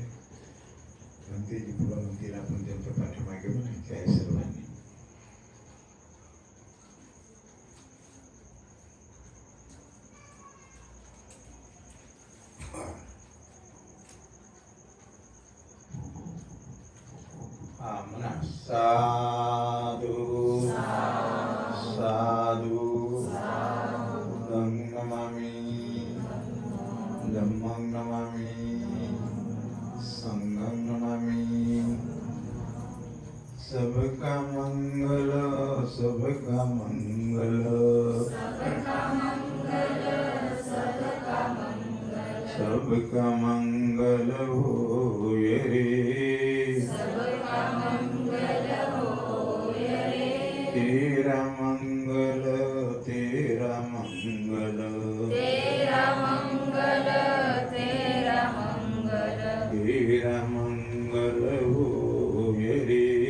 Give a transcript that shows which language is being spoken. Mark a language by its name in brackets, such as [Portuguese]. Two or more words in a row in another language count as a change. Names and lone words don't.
[Marathi] म्हणतेची पुढं म्हणतील आपण त्यांच्या पाठीमागे म्हणायचे आहे सर्वांनी. हा म्हणा. [Pali] साधू साधू नमामि धम्मं नमामि संघं नमामि. [Hindi] सबका मंगल सबका मंगल सबका मंगल [Marathi] होय रे. [Hindi] तेरा मंगल तेरा मंगल तेरा मंगल [Marathi] होय रे.